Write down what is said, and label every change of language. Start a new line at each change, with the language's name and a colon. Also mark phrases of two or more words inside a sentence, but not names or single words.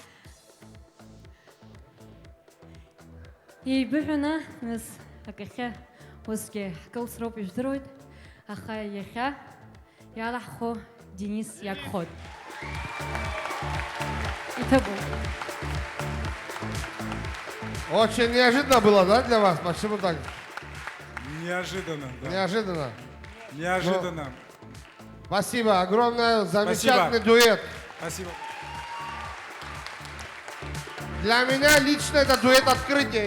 Abkhazian: Еибыҳәаны, нас акахьы усгьы ҳкылсроуп ижәдыруеит, аха иахьа иалаҳху Денис иагхоит. Иҭабуп.
Russian: Очень неожиданно было, да, для вас? Почему так? Неожиданно, да. Неожиданно. Неожиданно. Спасибо огромное, замечательный дуэт. Спасибо. Для меня лично это дуэт открытия.